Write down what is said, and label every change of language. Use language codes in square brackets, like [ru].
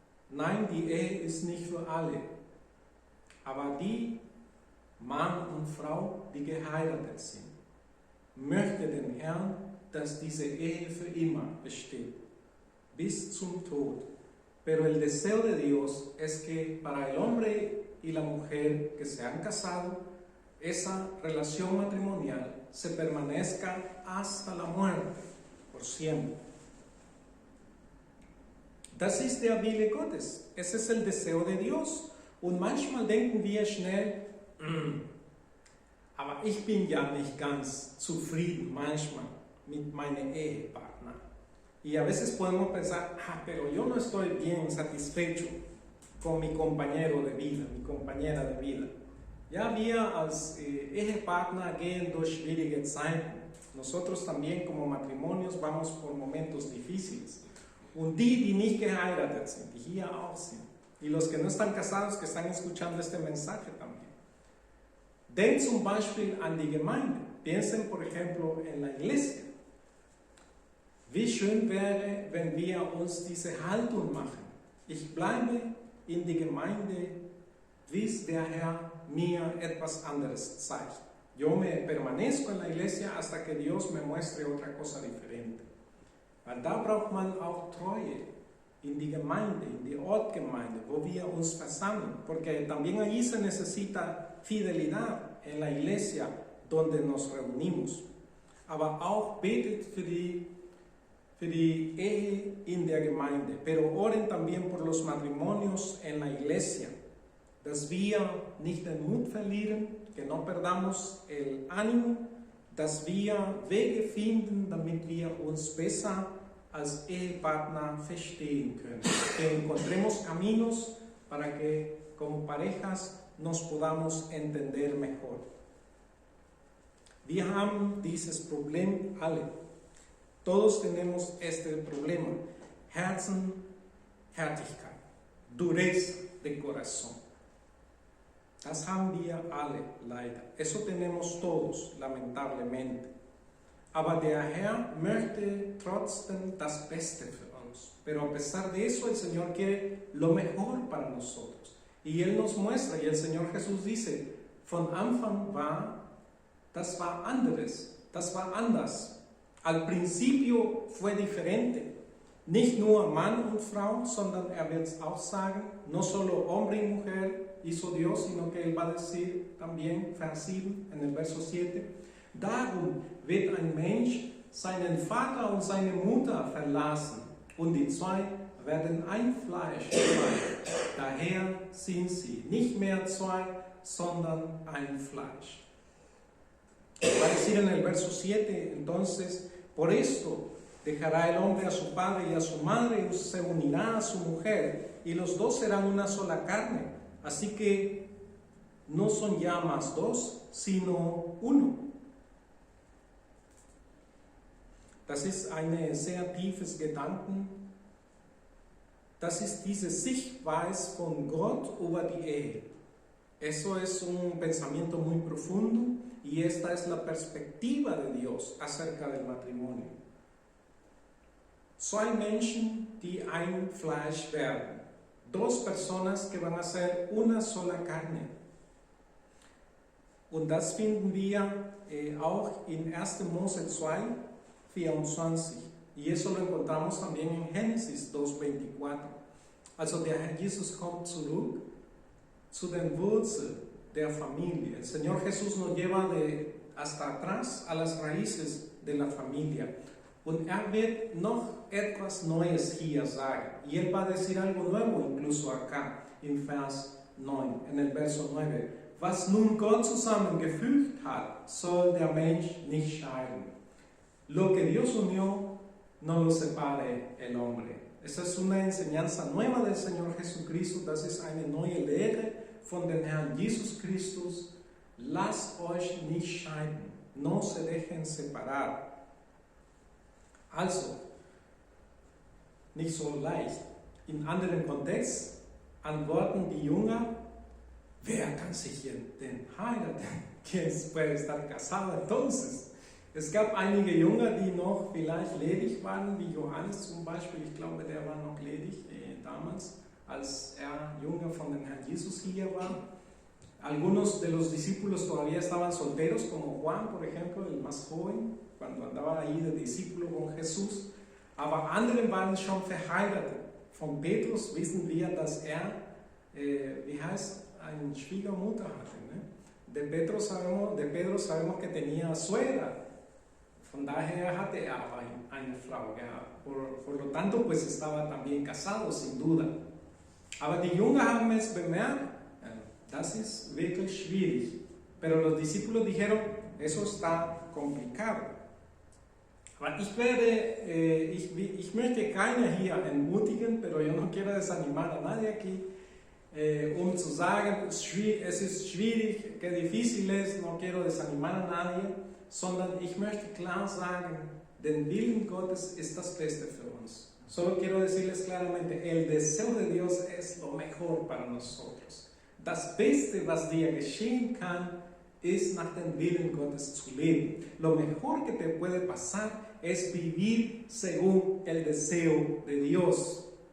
[de] Nein, die Ehe ist nicht für alle. Aber die Mann und Frau, die geheiratet sind, möchte den Herrn, dass diese Ehe für immer besteht. Bis zum Tod. [es] Pero el deseo de Dios es que para el hombre y la mujer que se han casado, esa relación matrimonial se permanezca hasta la muerte, por siempre. [de] Das ist der Wille Gottes. [es] Ese es el deseo de Dios. [de] Und manchmal denken wir schnell, aber ich bin ja nicht ganz zufrieden manchmal mit meinem Ehepartner. [es] Y a veces podemos pensar, pero yo no estoy bien satisfecho con mi compañero de vida, mi compañera de vida. [de] Ja, wir als Ehepartner gehen durch schwierige Zeiten. [es] Nosotros también como matrimonios vamos por momentos difíciles. [de] Und die nicht geheiratet sind, die hier auch sind, [es] y los que no están casados que están escuchando este mensaje también. [de] Den zum Beispiel an die Gemeinde. [es] Piensen, por ejemplo, en la iglesia. [de] Wie schön wäre, wenn wir uns diese Haltung machen. Ich bleibe in die Gemeinde, bis der Herr mir etwas anderes zeigt. [es] Yo me permanezco en la iglesia hasta que Dios me muestre otra cosa diferente. [de] Weil da braucht man auch Treue in die Gemeinde, in die Ortgemeinde, wo wir uns versammeln. [es] Porque también allí se necesita fidelidad en la iglesia donde nos reunimos. [de] Aber auch betet für die Ehe in der Gemeinde. [es] Pero oren también por los matrimonios en la iglesia. [de] Dass wir nicht den Mut verlieren, [es] que no perdamos el ánimo, [de] dass wir Wege finden, damit wir uns besser als Ehepartner verstehen können. [es] Que encontremos caminos para que como parejas nos podamos entender mejor. [de] Wir haben dieses Problem alle. [es] Todos tenemos este problema. [de] Herzenhärtigkeit, [es] Dureza de corazón. [de] Das haben wir alle, leider. [es] Eso tenemos todos, lamentablemente. [de] Aber der Herr möchte trotzdem das Beste für uns. [es] Pero a pesar de eso, el Señor quiere lo mejor para nosotros. Y Él nos muestra, y el Señor Jesús dice, [de] von Anfang das war anders. [es] Al principio fue diferente. [de] Nicht nur Mann und Frau, sondern wird es auch sagen, [es] no solo hombre y mujer hizo Dios, sino que Él va a decir también, [de] Vers 7, [es] en el verso 7, [de] darum wird ein Mensch seinen Vater und seine Mutter verlassen und die zwei werden ein Fleisch sein. Daher sind sie nicht mehr zwei, sondern ein Fleisch. [es] Va a decir en el verso 7, entonces, por esto dejará el hombre a su padre y a su madre y se unirá a su mujer y los dos serán una sola carne. Así que no son ya más dos, sino uno. [de] Das ist eine sehr tiefes Gedanken. Das ist diese Sichtweise von Gott über die Ehe. [es] Eso es un pensamiento muy profundo y esta es la perspectiva de Dios acerca del matrimonio. [de] Zwei Menschen, die ein Fleisch werden. [es] Dos personas que van a ser una sola carne. [de] Und das finden wir auch in 1. Mose 2, 24. [es] Y eso lo encontramos también en Génesis 2,24. [de] Also der Herr Jesus kommt zurück zu den Wurzeln der Familie. [es] El Señor Jesús nos lleva hasta atrás a las raíces de la familia. [de] Und wird noch etwas Neues hier sagen. [es] Y él va a decir algo nuevo incluso acá, en [de] Vers 9, [es] en el verso 9. [de] Was nun Gott zusammengefügt hat, soll der Mensch nicht scheiden. [es] Lo que Dios unió, no lo separe el hombre. Esa es una enseñanza nueva del Señor Jesucristo. [de] Das ist eine neue Lehre von dem Herrn Jesus Christus. Lasst euch nicht scheiden. [es] No se dejen separar. [de] Also, nicht so leicht. In anderen Kontext antworten die Jünger, wer kann sich denn heiraten? [es] ¿Quién puede estar casado entonces? [de] Es gab einige Jünger, die noch vielleicht ledig waren, wie Johannes zum Beispiel. Ich glaube, der war noch ledig damals, als Jünger von dem Herrn Jesus hier war. [es] Algunos de los discípulos todavía estaban solteros, como Juan, por ejemplo, el más joven, cuando andaba ahí de discípulo con Jesús. [de] Aber andere waren schon verheiratet. Von Petrus wissen wir, dass eine Schwiegermutter hatte. Ne? [es] De Pedro sabemos que tenía suegra. [de] Von daher hatte aber eine Frau gehabt. [es] Por lo tanto, pues estaba también casado, sin duda. [de] Aber die Jünger haben es bemerkt, das ist wirklich schwierig. [es] Pero los discípulos dijeron, eso está complicado. [de] Aber ich möchte keiner hier entmutigen, [es] pero yo no quiero desanimar a nadie aquí, [de] zu sagen, es ist schwierig, [es] que difícil es, no quiero desanimar a nadie, [de] sondern ich möchte klar sagen, den Willen Gottes ist das Beste für uns. [es] Solo quiero decirles claramente, el deseo de Dios es lo mejor para nosotros. [de] Das Beste, was dir geschehen kann, ist nach dem Willen Gottes zu leben. [es] Lo mejor que te puede pasar es vivir según el deseo de Dios.